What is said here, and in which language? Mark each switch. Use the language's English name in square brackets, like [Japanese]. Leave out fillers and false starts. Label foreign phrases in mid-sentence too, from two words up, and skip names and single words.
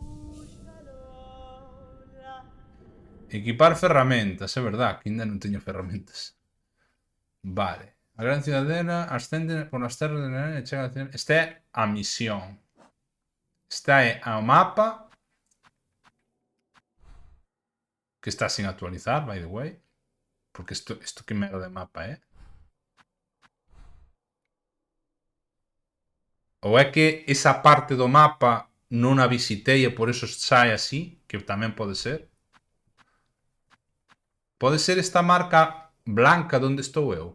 [Galician] Equipar ferramentas, é verdad, que ainda non teño ferramentas. Vale. A gran cidadela ascende por as terras de Nerón e chega a cidadela. Esta é a misión. Esta é o mapa que está sin actualizar, [English] by the way. [Galician] Porque isto que merda de mapa, Ou é que esa parte do mapa non a visitei e por eso sai así, que tamén pode ser. Pode ser esta [Spanish] marca blanca donde [Galician] estou eu.